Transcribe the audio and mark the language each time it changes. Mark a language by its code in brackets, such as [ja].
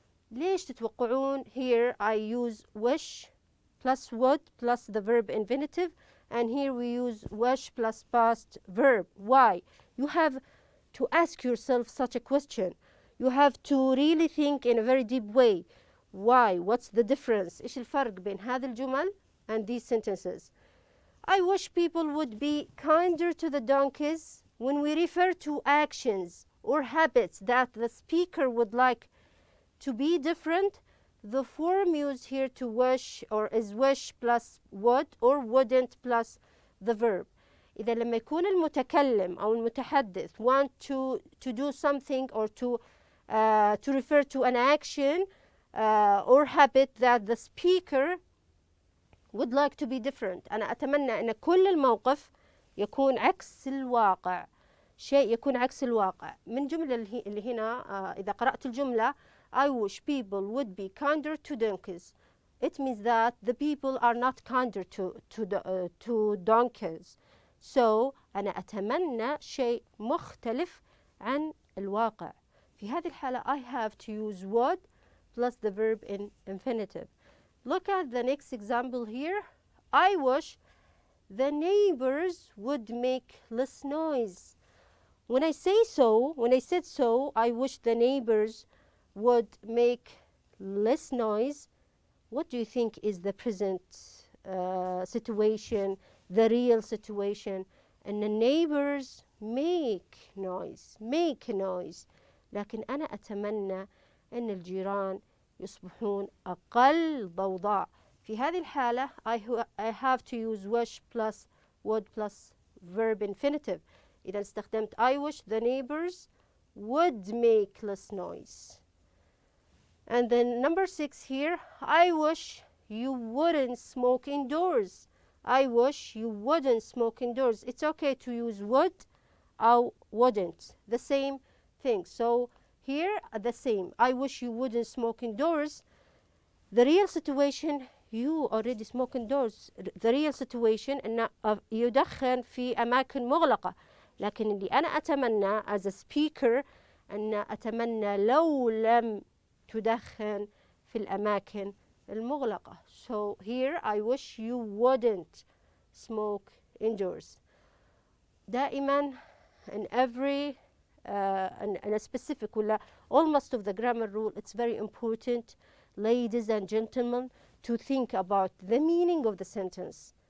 [ar] ليش تتوقعون [en] here I use wish plus would plus the verb infinitive, and here we use wish plus past verb? Why? You have to ask yourself such a question. You have to really think in a very deep way. Why? What's the difference? [ar] إيش الفرق بين هذه الجمل [en] and these sentences? I wish people would be kinder to the donkeys. When we refer to actions or habits that the speaker would like to be different, the form used here to wish or is wish plus would or wouldn't plus the verb. [ar] إذا لما يكون المتكلم أو المتحدث [en] want to do something or to refer to an action or habit that the speaker would like to be different. [ar] أنا أتمنى أن كل الموقف يكون عكس الواقع. شيء يكون عكس الواقع. من جملة اللي هنا إذا قرأت الجملة [en] I wish people would be kinder to donkeys. It means that the people are not kinder to donkeys. [ar] So أنا أتمنى شيء مختلف عن الواقع. في هذه الحالة [en] I have to use would plus the verb in infinitive. Look at the next example here. I wish the neighbors would make less noise. When I said so, I wish the neighbors would make less noise. What do you think is the present situation, the real situation? And the neighbors make noise. [ar] لكن أنا أتمنى أن الجيران يصبحون أقل ضوضاء. في هذه الحالة [en] I have to use wish plus would plus verb infinitive. [ar] إذا استخدمت [en] I wish the neighbors would make less noise. And then number 6 here, I wish you wouldn't smoke indoors. I wish you wouldn't smoke indoors. It's okay to use would or wouldn't. The same thing. So here the same. I wish you wouldn't smoke indoors. The real situation, you already smoke indoors. The real situation [ar] أن يدخن في أماكن مغلقة. لكن اللي أنا أتمنى [en] as a speaker [ar] أن أتمنى لو لم تدخن في الأماكن المغلقة. [en] So here I wish you wouldn't smoke indoors. [ar] دائما [en] in every in a specific [ar] ولا [en] almost of the grammar rule, it's very important, ladies and gentlemen, to think about the meaning of the sentence.